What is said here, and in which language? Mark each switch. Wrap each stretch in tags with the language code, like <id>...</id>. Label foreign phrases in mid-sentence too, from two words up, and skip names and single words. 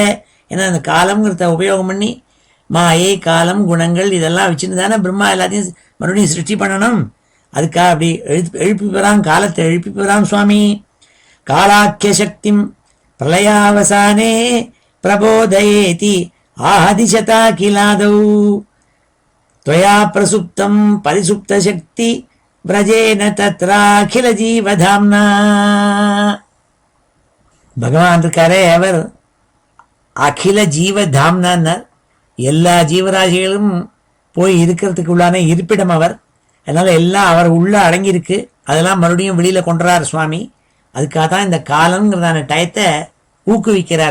<ta>ஏன்னா அந்த காலம்ங்கிறத உபயோகம் பண்ணி மாயை காலம் குணங்கள் இதெல்லாம் வச்சுன்னு தானே பிரம்மா எல்லாத்தையும் மறுபடியும் சிருஷ்டி பண்ணணும். அதுக்காக அப்படி எழுப்பி போறான், காலத்தை எழுப்பி போறான் சுவாமி.</ta> <sa>कालाख्य शक्तिम् प्रलयावसाने प्रबोधयेति आदिसदा खिलादौ त्वया प्रसुप्तं परिसुप्त शक्ति व्रजेन तत्रा अखिल जीवधाम्ना.</sa> <ta>பகவான் இருக்காரே, அவர் அகில ஜீவதாம்னார். எல்லா ஜீவராசிகளும் போய் இருக்கிறதுக்கு உள்ளான இருப்பிடம் அவர். அதனால் எல்லாம் அவர் உள்ளே அடங்கியிருக்கு. அதெல்லாம் மறுபடியும் வெளியில் கொண்டுறார் சுவாமி. அதுக்காக தான் இந்த காலங்கிறதான டயத்தை ஊக்குவிக்கிறார்.</ta>